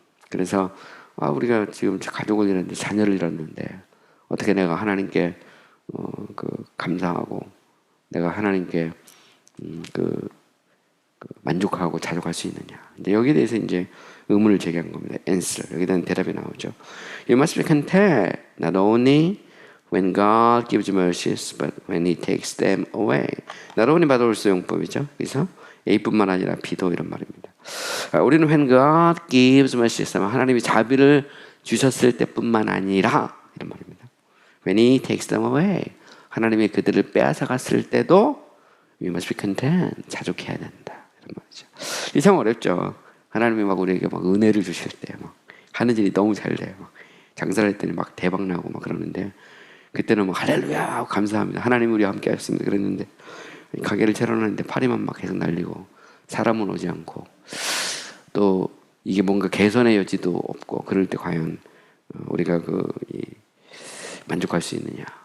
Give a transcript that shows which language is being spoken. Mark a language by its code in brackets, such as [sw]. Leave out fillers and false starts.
[ko] 그래서 우리가 지금 가족을 잃었는데 자녀를 잃었는데 어떻게 내가 하나님께 감사하고 내가 하나님께 만족하고 자족할 수 있느냐. 근데 여기에 대해서 이제 의문을 제기한 겁니다. answer. 여기에 대한 대답이 나오죠. [en] You must be content not only When God gives mercies, but when He takes them away. [ko] 나로니 바돌스 용법이죠. 그래서 A뿐만 아니라 B도 이런 말입니다. 우리는 [en] when God gives mercies, [ko] 하나님이 자비를 주셨을 때뿐만 아니라 이런 말입니다. [en] When He takes them away, [ko] 하나님이 그들을 빼앗아 갔을 때도 [en] we must be content, [ko] 자족해야 된다. 이런 말이죠. 이 참 어렵죠. 하나님이 막 우리에게 막 은혜를 주실 때 막 하는 일이 너무 잘 돼요. 막 장사를 할 때는 막 대박 나고 막 그러는데 그때는 막 할렐루야 하고 감사합니다. 하나님 우리와 함께 하셨습니다. 그랬는데 가게를 차려놨는데 파리만 막 계속 날리고 사람은 오지 않고 또 이게 뭔가 개선의 여지도 없고 그럴 때 과연 우리가 만족할 수 있느냐.